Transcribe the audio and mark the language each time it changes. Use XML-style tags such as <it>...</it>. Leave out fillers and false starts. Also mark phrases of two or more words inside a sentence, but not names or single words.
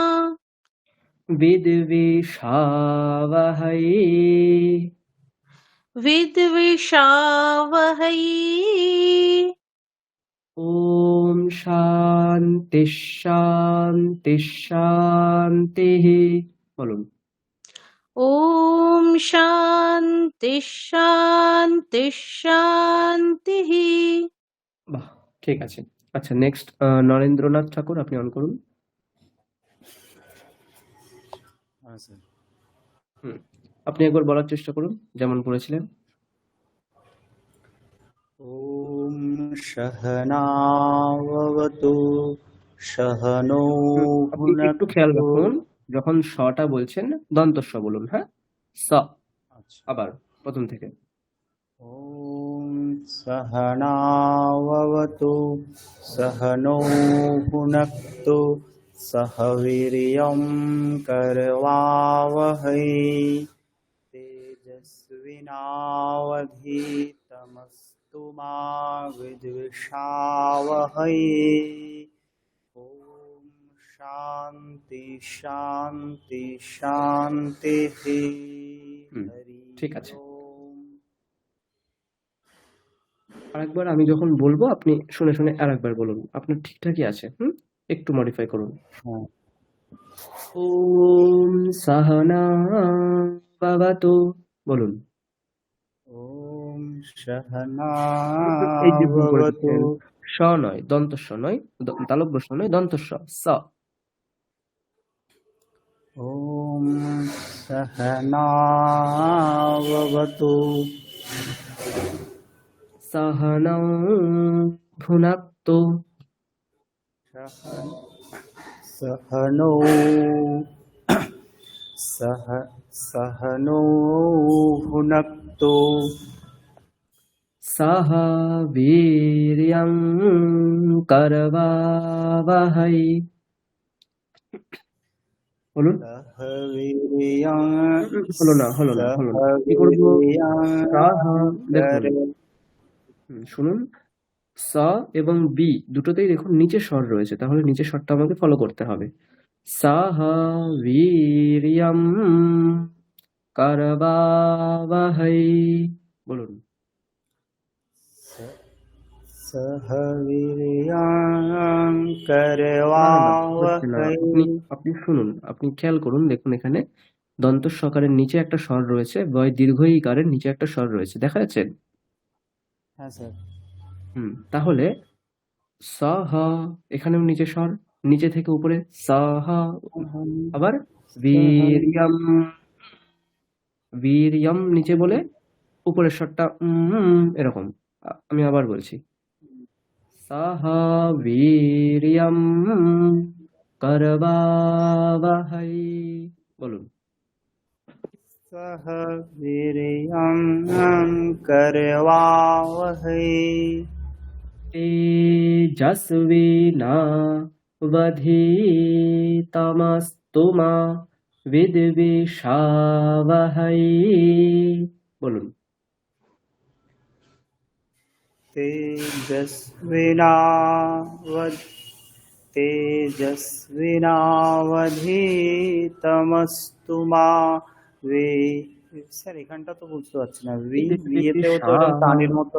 <sa>বিদ্বিষাবহৈ, विद्विषावहै। ওম শান্তি শান্তি শান্তিঃ, বলুন। ॐ शान्ति शान्ति शान्तिः।</sa> <bn>বাহ, ঠিক আছে। আচ্ছা, নেক্সট নরেন্দ্রনাথ ঠাকুর, আপনি অন করুন। হ্যাঁ স্যার। হুম, আপনি একবার বলার চেষ্টা করুন যেমন করেছিলেন।</bn> <sa>ওম সহনাভবতু সহনৌ</sa> <bn>আপনি একটু খেয়াল</bn> <sa>ভুনক্তু।</sa> <bn>রাখুন, যখন টা বলছেন দন্তস্ব বলুন। হ্যাঁ, স, আচ্ছা। আবার প্রথম থেকে।</bn> <sa>ॐ सहनाववतु सहनौ भुनक्तु सह वीर्यं करवावहै तेजस्विनावधीतमस्तु मा विद्विषावहै ॐ शान्ति शान्ति शान्तिः हरि</sa> <bn>ঠিক আছে।</bn> <sa>ओम।</sa> <bn>আরেকবার আমি যখন বলবো আপনি শুনে শুনে আরেকবার বলুন। আপনার ঠিকঠাকই আছে। একটু মডিফাই করুন। হ্যাঁ</bn> <sa>ওম সাহনা ভবতু বলুন। ওম</sa> <bn>এই যে ভুল করে</bn> <sa>সহনাভবতু</sa> <bn>দিচ্ছেন। স নয়, দন্তস্ব নয়, তালব্য স নয়, দন্তস্ব স।</bn> <sa>ওম সহনাভবতু সহনৌ ভুনাক্তু सहनौ सहनौ भुनक्तु सह वीर्यं करवावहै বলুন। सह वीर्यं</sa> <bn>হলো না।</bn> <sa>सह</sa> <bn>কি করবো?</bn> <sa>वीर्यं</sa> <bn>সাহা দেখুন,</bn> <sa>करे</sa> <bn>শুনুন, স এবং বি দুটোতেই দেখুন নিচে স্বর রয়েছে, তাহলে নিচের স্বরটা আমাকে ফলো করতে হবে।</bn> <sa>সাহ বীর্যম করবাবহৈ বলুন। सह वीर्यं</sa> <bn>না, হচ্ছে না।</bn> <sa>करवावहै</sa> <bn>আপনি শুনুন, আপনি খেয়াল করুন, দেখুন এখানে দন্ত সকারের নিচে একটা স্বর রয়েছে, বয় দীর্ঘ ইকারের নিচে একটা স্বর রয়েছে, দেখা যাচ্ছে? হ্যাঁ স্যার তাহলে সহ, এখানেও নিচে স্বর, নিচে থেকে উপরে সহ, আবার বীর্যম, বীর্যম নিচে বলে উপরের স্বরটা এরকম। আমি আবার বলছি,</bn> <sa>সহ বীর্যম করবাবহৈ</sa> <bn>বলুন।</bn> <sa>सह वीर्यं करवावहै তেজস্বিনাবধীতমস্তু মা বিদ্বিষাবহৈ বলুন। তেজস্বিনাবধীতমস্তু মা</sa> <bn>বে স্যার এখানটা তো বুঝতে পারছি না বিয়েতেও তো ওটা টানের মতো</bn>